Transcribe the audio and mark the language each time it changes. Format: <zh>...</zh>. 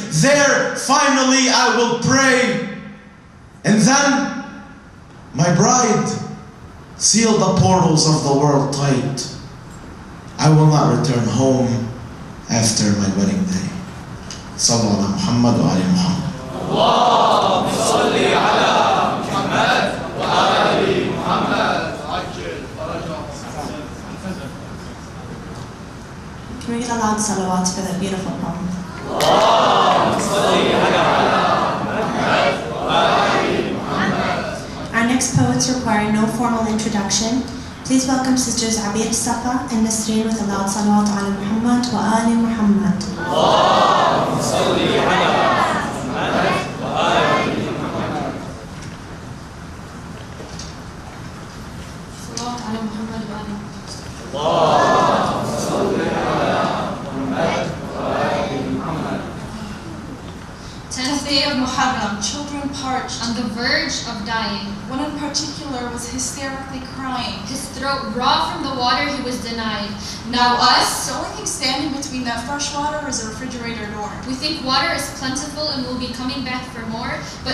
<en>There, finally, I will pray. And then, my bride, seal the portals of the world tight. I will not return home after my wedding day.</en> <ar>Sallu ala Muhammad wa ali Muhammad. اللهم صل على محمد وآل محمد.</ar> <en>Can we get a loud salawat for that beautiful poem?</en> <ar>اللهم صل على محمد وآل محمد.</ar> <en>Our next poets require no formal introduction. Please welcome Sisters Abir Safa and Nasreen with a loud</en> <ar>salawat ala Muhammad wa ali Muhammad. اللهم صل على محمد وآل محمد. صلوات على محمد وآل محمد. اللهم صل على محمد وآل محمد.</ar> <en>10th day of Muharram, children parched On the verge of dying, one in particular was hysterically crying. his throat raw from the water he was denied. Now us, the only thing standing between that fresh water is a refrigerator door. We think water is plentiful and will be coming back for more, but</en>